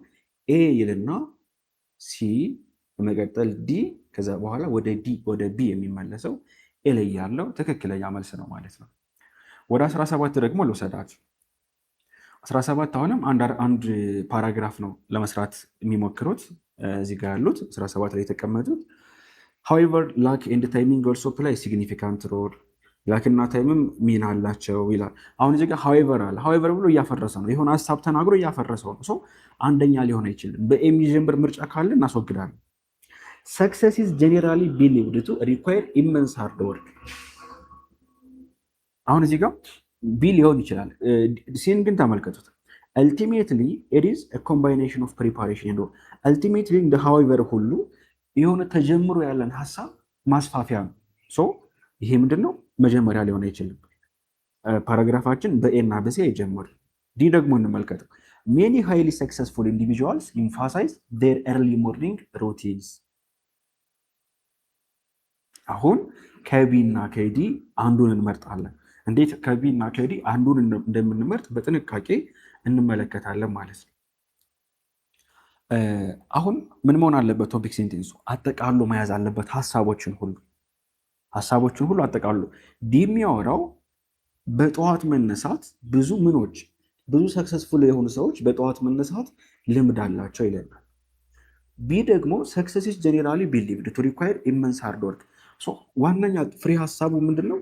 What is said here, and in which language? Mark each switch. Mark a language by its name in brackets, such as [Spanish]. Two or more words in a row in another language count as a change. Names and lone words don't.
[Amharic] ኤ ይልና ሲ በመቀጠል ዲ፣ ከዛ በኋላ ወደ ቢ የሚመለሰው ኤ ላይ ያለው ትክክለኛ መልስ ነው ማለት ነው። ወደ 17 ደግሞ ልውሰዳችሁ። 17 አሁንም አንድ ፓራግራፍ ነው ለመስራት የሚሞክሩት እዚህ ጋር ያሉት 17 ላይ የተቀመጡት። [English] however luck and timing also play significant role [Amharic] ላክና ታይምም ሚና አላቸው ይላል። አሁን እዚህ ጋር however አለ። however ብሎ እያፈረሰ ነው፣ የሆነ ሀሳብ ተናግሮ እያፈረሰው ነው። አንደኛ ሊሆን አይችልም። በሚጀምር ምርጫ ካለ እናስወግዳለን። [English] success is generally believed to require immense hard work። [Amharic] አሁን እዚህ ጋር ቢ ሊሆን ይችላል። ሲን ግን ተመልከቱት። [English] ultimately it is a combination of preparation and [Amharic] ultimately እንደ however ሁሉ የሆነ ተጀምሮ ያለን ሀሳብ ማስፋፊያ ነው። ይሄ ምንድነው? መጀመሪያ ሊሆን አይችልም። ፓራግራፋችን በኤ እና በሲ አይጀምርም። ዲ ደግሞ እንመልከተው። [English] many highly successful individuals emphasize their early morning routines። [Amharic] አሁን ከቢ እና ከዲ አንዱን እንመርጣለን። እንዴት ከቢ እና ከዲ አንዱን እንደምንመርጥ በጥንቃቄ እንመለከታለን ማለት ነው። አሁን ምን መሆን አለበት? ቶፒክ ሴንቴንሱ አጠቃሎ መያዝ አለበት ሀሳቦችን ሁሉ አጠቃሎ። ዲ የሚያወራው በጠዋት መነሳት ብዙ ሰክሰስፉል የሆኑ ሰዎች በጠዋት መነሳት ልምድ አላቸው ይለናል። ቢ ደግሞ [English] success is generally believed to require immense hard work። [Amharic] ዋነኛ ፍሬ ሀሳቡ ምንድነው?